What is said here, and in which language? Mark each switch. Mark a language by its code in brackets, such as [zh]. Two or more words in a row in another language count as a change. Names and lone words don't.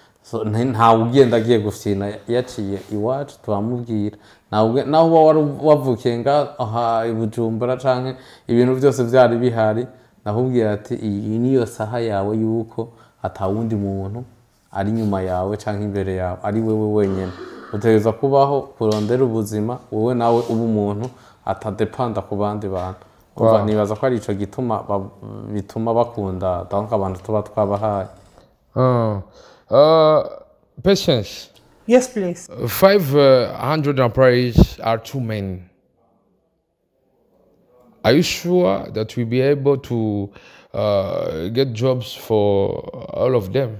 [rn] So, ntawe ugenda agiye gufyina yaciye iwacu turamubwira naho uba wari wavukiye ngaha i Bujumbura canke ibintu byose byari bihari nakubwira ati iyi niyo saha yawe yuko atawundi muntu ari nyuma yawe canke imbere yawe ari wewe wenyene utegereza kubaho kurondera ubuzima wowe nawe uba umuntu atadepanda ku bandi bantu kuva nibaza ko ari ico gituma bituma bakunda donc abantu tuba twabahaye. [en] Patience. Yes, please. 500 employees are too many. Are you sure that we'll be able to get jobs for all of them?